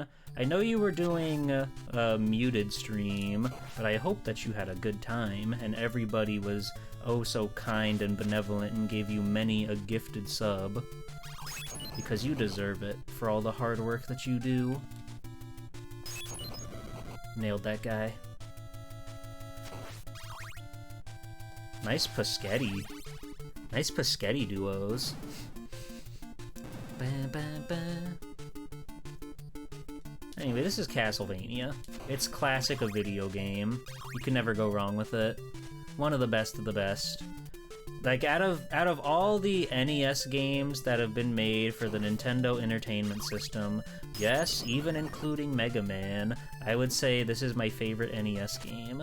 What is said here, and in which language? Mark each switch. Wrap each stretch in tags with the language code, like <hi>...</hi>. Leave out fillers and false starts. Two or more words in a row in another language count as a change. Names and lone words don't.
<en>I know you were doing a muted stream, but I hope that you had a good time, and everybody was oh so kind and benevolent and gave you many a gifted sub. Because you deserve it, for all the hard work that you do. Nailed that guy. Nice Paschetti. Nice Paschetti duos. Ba, ba, ba. Anyway, this is Castlevania. It's classic a video game. You can never go wrong with it. One of the best of the best. Like, out of all the NES games that have been made for the Nintendo Entertainment System, yes, even including Mega Man, I would say this is my favorite NES game.</en>